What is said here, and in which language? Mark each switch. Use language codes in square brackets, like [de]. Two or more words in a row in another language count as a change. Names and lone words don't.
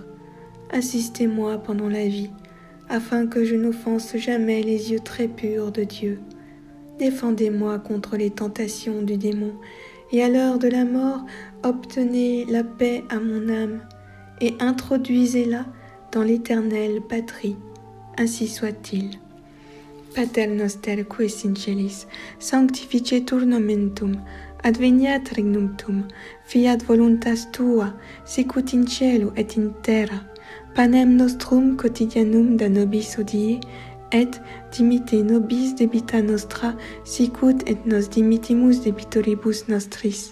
[fr] Assistez-moi pendant la vie, afin que je n'offense jamais les yeux très purs de Dieu. Défendez-moi contre les tentations du démon, et à l'heure de la mort, obtenez la paix à mon âme, et introduisez-la dans l'éternelle patrie. Ainsi soit-il. [la] Pater noster qui es in celis, sanctificetur nomen tuum, adveniat regnum tuum, fiat voluntas tua, sicut in cielo et in terra. Panem nostrum quotidianum da nobis hodie, et dimitte nobis debita nostra, sicut et nos dimittimus debitoribus nostris.